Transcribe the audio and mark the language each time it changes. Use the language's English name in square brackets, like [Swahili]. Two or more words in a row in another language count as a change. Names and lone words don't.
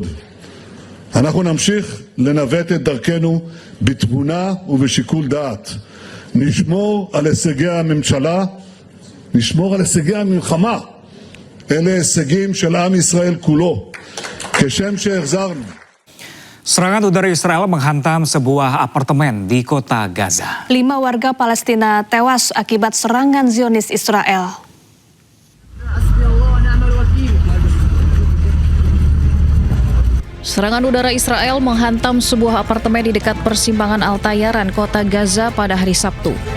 [Hebrew] אנחנו נמשיך לנווט את דרכנו בתבונה ובשיקול דעת. נשמור על הישגי הממשלה, נשמור על הישגי המלחמה. אלה הישגים של עם ישראל כולו. כשם שהחזרנו. [Indonesian] Serangan udara Israel menghantam sebuah apartemen di kota Gaza. 5 warga Palestina tewas akibat serangan Zionis Israel. Serangan udara Israel menghantam sebuah apartemen di dekat persimpangan Al-Tayaran, kota Gaza pada hari Sabtu.